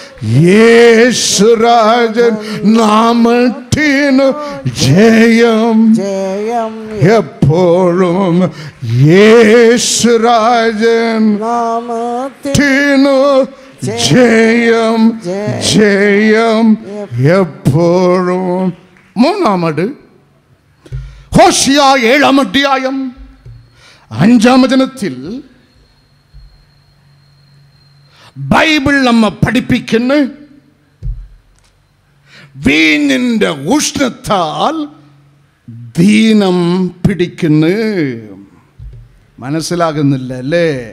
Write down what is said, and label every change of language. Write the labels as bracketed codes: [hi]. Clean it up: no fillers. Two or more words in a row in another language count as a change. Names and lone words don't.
[ta] இயேசுராஜன் நாமத்தின் ஜெயம் ஜெயம் எப்போதும் இயேசுராஜன் நாமத்தின் ஜெயம் ஜெயம் எப்போதும். மூணாமது ஹோசியா 7ஆம் அத்தியாயம் 5ஆம் வசனத்தில் [ml] ബൈബിൾ നമ്മ പഠിപ്പിക്കുന്നു വീഞ്ഞിന്റെ ഉഷ്ണത്താൽ ദീനം പിടിക്കുന്നു. മനസ്സിലാകുന്നില്ല അല്ലേ?